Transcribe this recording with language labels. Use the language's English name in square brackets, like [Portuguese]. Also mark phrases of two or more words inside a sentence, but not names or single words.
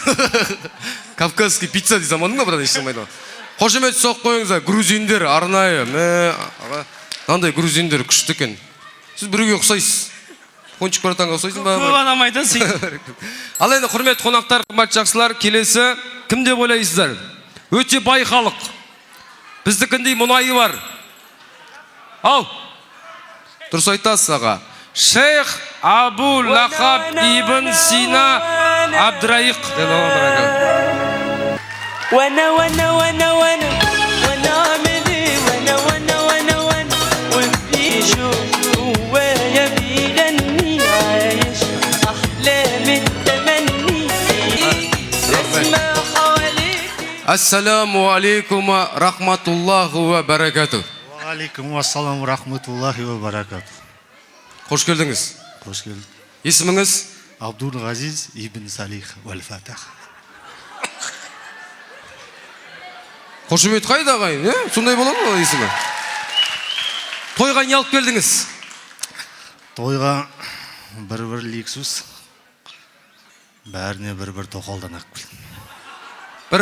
[Russian] кавказский пицца [Kazakh] дей замандың ба бірақ ешқандай болмайды қошемет соғып қойыңыздар грузиндер арнайы аға мынандай грузиндер күшті екен сіз біреуге ұқсайсыз кончик братанға ұқсайсың ба Көп адам айтады сөйтіп. ал енді құрметті қонақтар қымбатты жақсылар келесі кім деп ойлайсыздар өте бай халық біздікіндей мұнайы бар ау дұрыс айтасыз аға шейх абу лахаб ибн сина абдраиқ [Arabic] وانا وانا وانا وانا وانا اعمل ايه وانا وانا وانا وانا وفي شوق جوايا بيغني عايش احلام التمني اسمع حواليك السلام عليكم رحمة الله وبركاته عليكم السلام رحمة الله وبركاته. [Kazakh] қош келдіңіз Қош келдік. есіміңіз Абдул Газиз ибн Салих вал Фатах. қошемет қайда ағайын сондай болады ма есімі тойға не алып келдіңіз Тойға бір Lexus, бәріне бір тоқалдан алып келдім.